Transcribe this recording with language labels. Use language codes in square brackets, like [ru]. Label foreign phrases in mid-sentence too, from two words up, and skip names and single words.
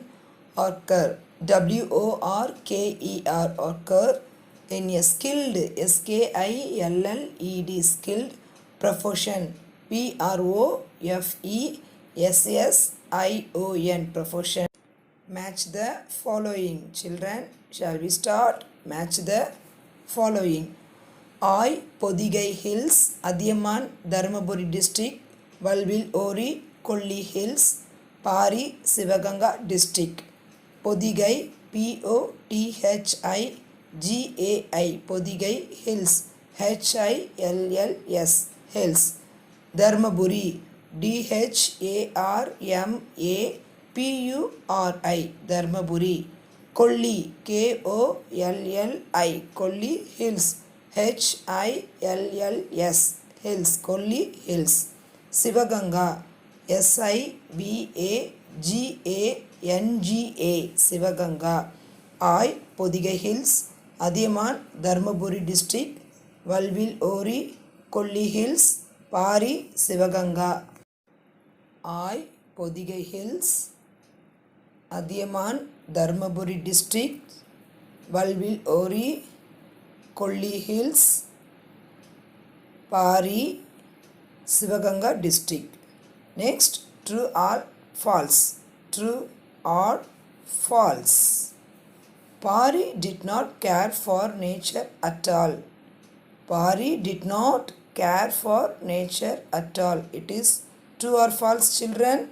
[en] Worker, W-O-R-K-E-R, worker in a skilled, S-K-I-L-L-E-D, skilled profession, P-R-O-F-E-S-S-I-O-N, profession. Match the following. Children, shall we start? Match the following. I, Podigai Hills, Adiyaman, Dharmaburi district. Valvil Ori, Kolli Hills, Pari, Sivaganga district. Podigai, P-O-T-H-I-G-A-I, Podigai Hills, H-I-L-L-S, Hills. Dharmaburi, D-H-A-R-M-A-P-U-R-I, Dharmaburi. Kolli, K-O-L-L-I, Kolli Hills, H-I-L-L-S, Hills, Kolli Hills. Sivaganga, S-I-V-A-G-A-N-G-A, Sivaganga. I, Podigai Hills, Adiyaman, Dharmaburi district. Valvil Ori, Kolli Hills, Pari, Sivaganga. I, Podigai Hills, Adiyaman, Dharmaburi district. Valvil Ori, Kolli Hills, Pari, Sivaganga district. Next, true or false? True or false? Pari did not care for nature at all. Pari did not care for nature at all. It is true or false, children?